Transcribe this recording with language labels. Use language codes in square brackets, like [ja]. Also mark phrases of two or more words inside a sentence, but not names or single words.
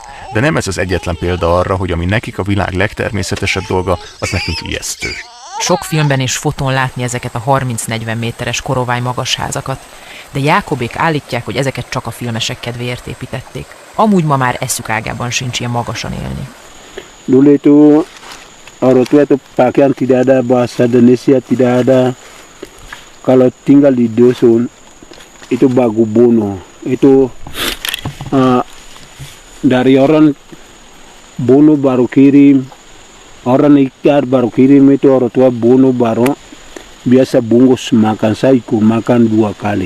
[hu] De nem ez az egyetlen példa arra, hogy ami nekik a világ legtermészetesebb dolga, az nekünk ijesztő. Sok filmben és fotón látni ezeket a 30-40 méteres korováj magasházakat, de Jákobék állítják, hogy ezeket csak a filmesek kedvéért építették. Amúgy ma már eszük ágában sincs ilyen magasan élni. [id] Dulu itu orang tua itu pakaian tidak ada, bahasa Indonesia tidak ada. Kalau tinggal di dusun itu bagu bono. Itu dari orang bono baru kirim, orang ikat baru kirim itu orang tua bono baru biasa bungkus makan, saya ikut makan 2 kali.